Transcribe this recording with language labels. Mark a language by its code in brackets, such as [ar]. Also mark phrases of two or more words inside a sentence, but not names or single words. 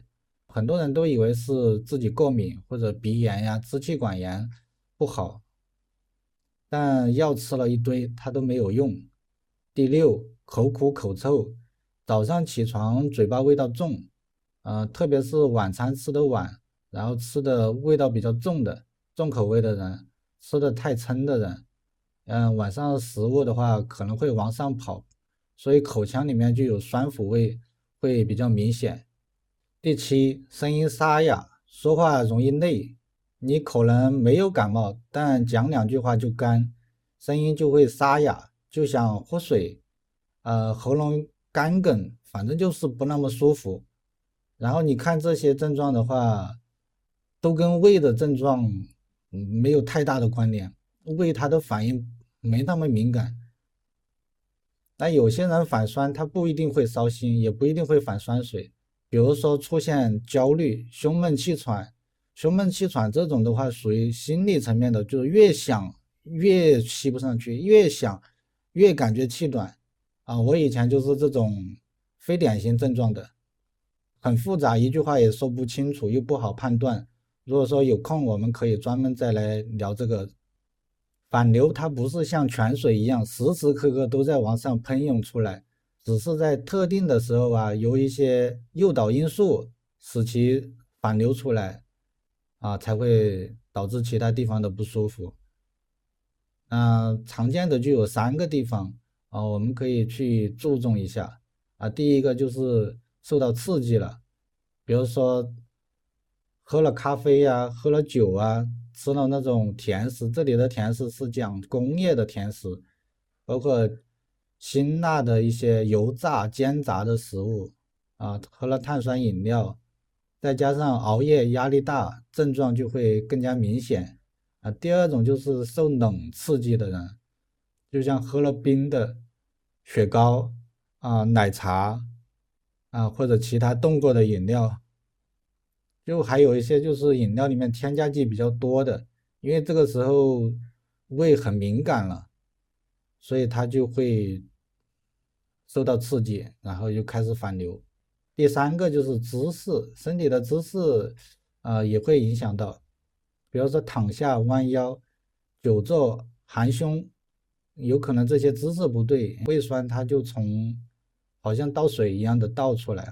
[zh] 很多人都以為是自己過敏或者鼻炎呀、支氣管炎不好，但藥吃了一堆，它都沒有用。第6，口苦口臭，早上起床嘴巴味道重，特別是晚餐吃得晚，然後吃的味道比較重的重口味的人，吃的太撐的人，晚上食物的話可能會往上跑，所以口腔裡面就有酸腐味，會比較明顯。第7，聲音沙啞，說話容易累，你可能沒有感冒，但講2句話就乾，聲音就會沙啞，就想喝水，喉嚨乾哽，反正就是不那麼舒服。然後你看這些症狀的話，都跟胃的症狀沒有太大的關聯，胃它的反應沒那麼敏感。那有些人反酸，他不一定會燒心，也不一定會反酸水。比如說出現焦慮、胸悶氣喘，胸悶氣喘這種的話，屬於心理層面的，就是越想越吸不上去，越想越感覺氣短啊。我以前就是這種非典型症狀的，很複雜，一句話也說不清楚，又不好判斷。如果說有空，我們可以專門再來聊這個。反流它不是像泉水一樣時時刻刻都在往上噴湧出來，只是在特定的時候啊，有一些誘導因素使其反流出來啊，才會導致其他地方的不舒服。常見的就有3個地方啊，我們可以去注重一下啊。第一個就是受到刺激了，比如說喝了咖啡呀，喝了酒啊，吃了那種甜食，這裡的甜食是講工業的甜食，包括辛辣的一些油炸、煎炸的食物啊，喝了碳酸飲料，再加上熬夜、壓力大，症狀就會更加明顯啊。第二種就是受冷刺激的人，就像喝了冰的雪糕啊、奶茶啊，或者其他凍過的飲料。就還有一些就是飲料裡面添加劑比較多的，因為這個時候胃很敏感了，所以它就會受到刺激，然後就開始反流。第3個就是姿勢，身體的姿勢也會影響到，比如說躺下、彎腰、久坐、含胸，有可能這些姿勢不對，胃酸它就從好像倒水一樣的倒出來了。